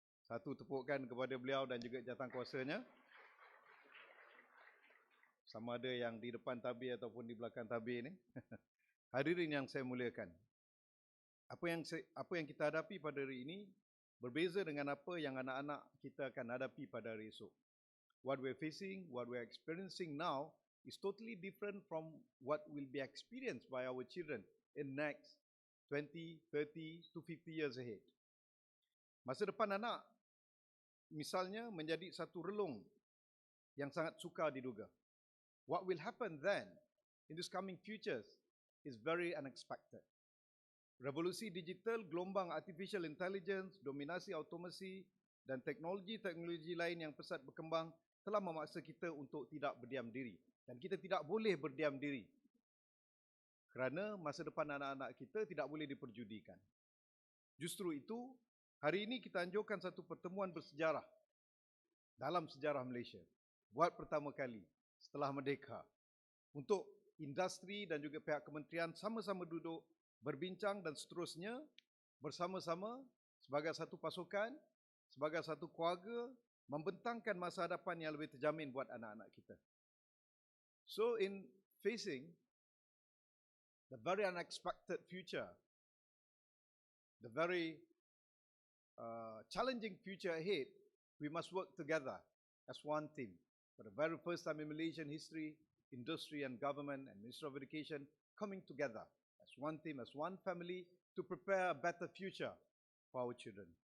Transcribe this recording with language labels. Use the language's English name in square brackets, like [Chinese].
[Malay] Satu tepukan kepada beliau dan juga jawatankuasanya. Sama ada yang di depan tabir ataupun di belakang tabir ini. Hadirin yang saya muliakan, apa yang kita hadapi pada hari ini berbeza dengan apa yang anak-anak kita akan hadapi pada hari esok. [English] What we're facing, what we're experiencing now is totally different from what will be experienced by our children in next 20, 30 to 50 years ahead. [Malay] Masa depan anak misalnya menjadi satu relung yang sangat sukar diduga. [English] What will happen then in this coming futures is very unexpected. [Malay] Revolusi digital, gelombang artificial intelligence, dominasi automasi dan teknologi-teknologi lain yang pesat berkembang telah memaksa kita untuk tidak berdiam diri. Dan kita tidak boleh berdiam diri. Kerana masa depan anak-anak kita tidak boleh diperjudikan. Justru itu, hari ini kita anjurkan satu pertemuan bersejarah dalam sejarah Malaysia. Buat pertama kali setelah merdeka. Untuk industri dan juga pihak kementerian sama-sama duduk, berbincang dan seterusnya bersama-sama sebagai satu pasukan, sebagai satu keluarga, membentangkan masa hadapan yang lebih terjamin buat anak-anak kita. [English] So in facing the very unexpected future, the very challenging future ahead, we must work together as one team. For the very first time in Malaysian history, industry and government and Ministry of Education coming together as one team, as one family to prepare a better future for our children.